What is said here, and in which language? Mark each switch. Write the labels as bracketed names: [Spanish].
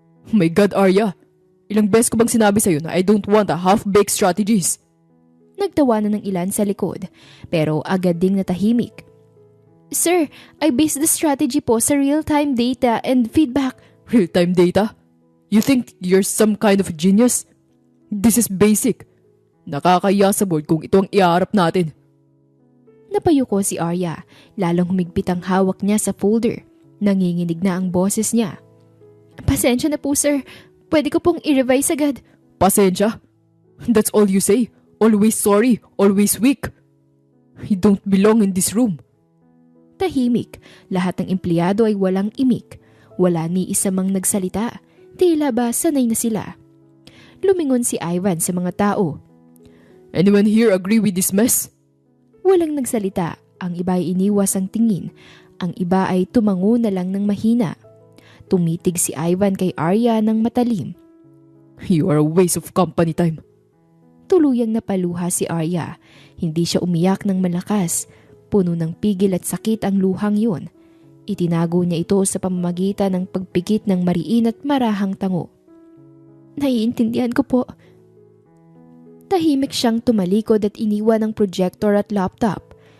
[English] My God, Arya! [Filipino] Ilang beses ko bang sinabi sa'yo na [English] I don't want a half-baked strategies? [Filipino] Nagtawanan ng ilan sa likod, pero agad ding natahimik. [English] Sir, I based the strategy [Filipino] po sa [English] real-time data and feedback. Real-time data? You think you're some kind of genius? This is basic. [Filipino] Nakakaya sa board kung ito ang iharap natin. Napayuko si Arya, lalong humigpit ang hawak niya sa folder. Nanginginig na ang boses niya. Pasensya na po sir, pwede ko pong i-revise agad. Pasensya? [English] That's all you say? Always sorry, always weak. You don't belong in this room. [Filipino] Tahimik, lahat ng empleyado ay walang imik. Wala ni isa mang nagsalita. Tila ba sanay na sila. Lumingon si Ivan sa mga tao. [English] Anyone here agree with this mess? [Filipino] Walang nagsalita. Ang iba ay iniwas ang tingin. Ang iba ay tumango na lang ng mahina. Tumitig si Ivan kay Arya ng matalim. [English] You are a waste of company time. [Filipino] Tuluyang napaluha si Arya. Hindi siya umiyak ng malakas. Puno ng pigil at sakit ang luhang yun. Itinago niya ito sa pamamagitan ng pagpikit ng mariin at marahang tango. Naiintindihan ko po. Tahimik siyang tumalikod at iniwan ang projector at laptop.